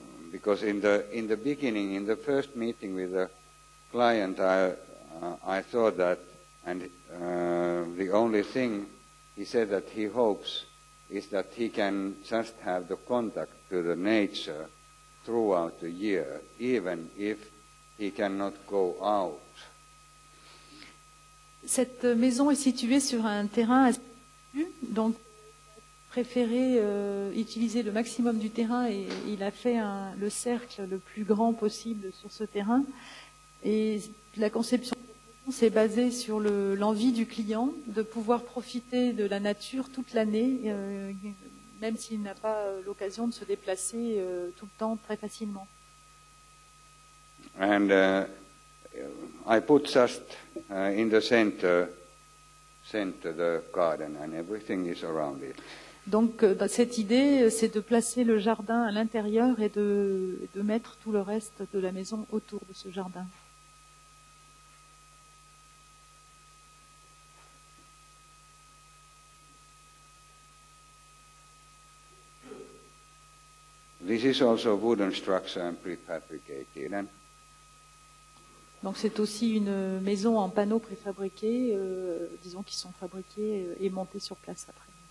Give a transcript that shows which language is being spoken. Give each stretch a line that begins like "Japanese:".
English: because in the beginning, in the first meeting with the client, I thought that, and the only thing he said that he hopes is that he can just have the contact to the nature throughout the year, even if he cannot go out.
French: Cette maison est située sur un terrain assez petit, donc préféré utiliser le maximum du terrain et il a fait le cercle le plus grand possible sur ce terrain. Et la conception s'est basée sur l'envie du client de pouvoir profiter de la nature toute l'année, même s'il n'a pas l'occasion de se déplacer tout le temps très facilement.
English: And I put just in the center the garden, and everything is around it.
French: Donc cette idée, c'est de placer le jardin à l'intérieur et de mettre tout le reste de la maison autour de ce jardin.
English: This is also a wooden structure and prefabricated. And
French: donc c'est aussi une maison en panneaux préfabriqués, disons qui sont fabriqués et montés sur place après.